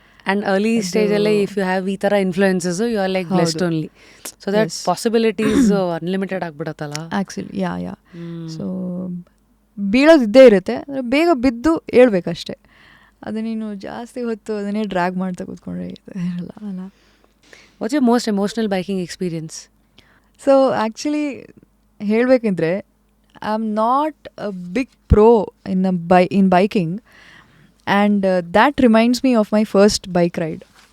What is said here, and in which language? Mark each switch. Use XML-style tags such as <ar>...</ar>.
<en>And early stage alle if you have</en> <kn>ಈ ಥರ</kn> <en>influences, you are like blessed only. So that possibilities unlimited</en> <kn>ಆಗ್ಬಿಡತ್ತಲ್ಲ.</kn> <en>Actually, yeah.</en> <kn>So ಬೀಳೋದಿದ್ದೇ ಇರುತ್ತೆ, ಬೇಗ ಬಿದ್ದು ಹೇಳ್ಬೇಕಷ್ಟೆ. ಅದು ನೀನು ಜಾಸ್ತಿ ಹೊತ್ತು ಅದನ್ನೇ ಡ್ರ್ಯಾಗ್ ಮಾಡ್ತಾ ಕೂತ್ಕೊಂಡ್ರೆ ಇರಲ್ಲ ಅಲ್ಲ.</kn> <en>What's your most emotional biking experience? So actually ಹೇಳಬೇಕಂದ್ರೆ, I'm not a big pro in biking, and that reminds me of my first bike ride.</en>